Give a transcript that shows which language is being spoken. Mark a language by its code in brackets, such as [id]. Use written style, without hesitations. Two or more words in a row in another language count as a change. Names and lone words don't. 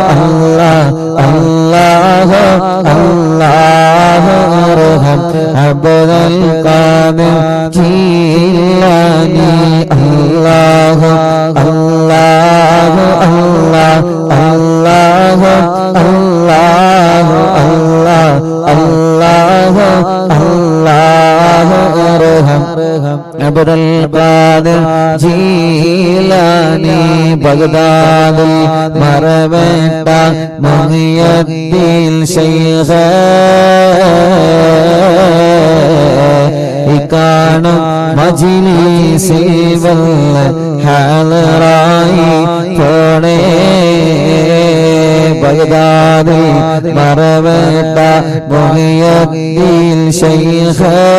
[ar] الله الله ارحم عبد القادر جيلاني الله الله الله الله الله الله الله [ml] അബ്ദുൽ ഖാദിർ ജീലാനി ബഗ്ദാദിൽ മറവേട്ട മുഹിയുദ്ദീൻ ശൈഖ് ഇക്കാണും മജ്ലിസിൽ വല്ല ഹാളറായി പോണേ ബഗ്ദാദിൽ മറവേട്ട മുഹിയുദ്ദീൻ ശൈഖ്